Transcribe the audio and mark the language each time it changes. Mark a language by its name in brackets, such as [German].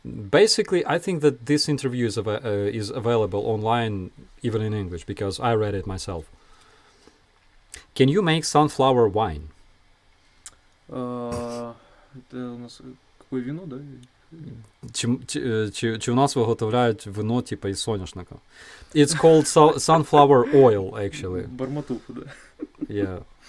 [English] Basically, I think that this interview is available online, even in English, because I read it myself. Can you make sunflower wine? [Russian] Это у нас какое вино, да? [Ukrainian] Чи у нас виготовляють вино типа із соняшника? [English] It's called sunflower oil, actually. [Russian] Барматуху, да. [English] Yeah.